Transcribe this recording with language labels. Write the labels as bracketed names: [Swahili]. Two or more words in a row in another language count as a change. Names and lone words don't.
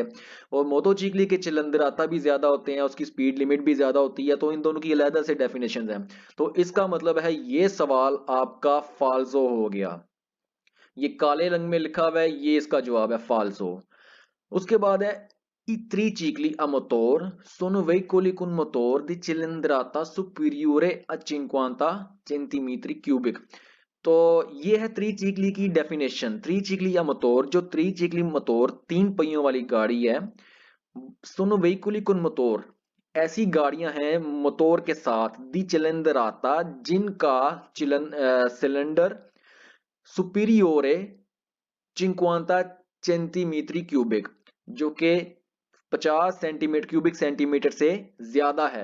[Hindi] और मोटोचिकली के चिलंदराता भी ज्यादा होते हैं, उसकी स्पीड लिमिट भी ज्यादा होती है। तो इन दोनों की अलग से डेफिनेशन है। तो इसका मतलब है ये सवाल आपका फाल्सो हो गया। ये काले रंग में लिखा हुआ है, ये इसका जवाब है फाल्सो। उसके बाद है [Italian] i tricicli a motor sono veicoli con motor di cilindrata superiore a 50 [English] centimeter cubic. [Hindi] तो ये है त्रिचिकली की डेफिनेशन। [Italian] tricicli a motore, [Hindi] जो [Italian] tricicli motore [Hindi] तीन पहियों वाली गाड़ी है। [Italian] sono veicoli con motore, [Hindi] ऐसी गाड़ियां हैं मोटोर के साथ [Italian] di cilindrata, [Hindi] जिनका सिलेंडर सुपीरियोरे 50 [English] centimeter cubic, [Hindi] जो कि 50 [English] centimeter cubic centimeter [Hindi] से ज्यादा है।